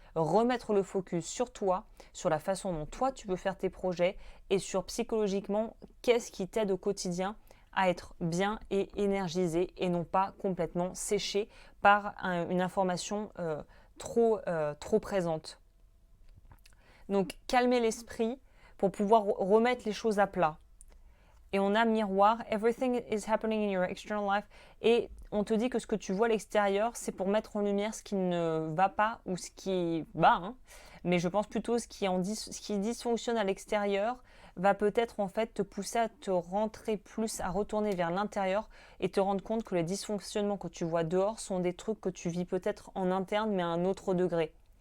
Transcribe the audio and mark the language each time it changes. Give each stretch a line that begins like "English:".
French: Remettre le focus sur toi, sur la façon dont toi tu veux faire tes projets et sur psychologiquement, qu'est-ce qui t'aide au quotidien à être bien et énergisé et non pas complètement séché par une information trop présente. Donc calmer l'esprit pour pouvoir remettre les choses à plat. Et on a miroir,
English: everything is happening in your external life.
French: Et on te dit que ce que tu vois à l'extérieur, c'est pour mettre en lumière ce qui ne va pas ou ce qui va. Hein. Mais je pense plutôt ce qui dysfonctionne à l'extérieur va peut-être en fait te pousser à te rentrer plus, à retourner vers l'intérieur et te rendre compte que les dysfonctionnements que tu vois dehors sont des trucs que tu vis peut-être en interne mais à un autre degré.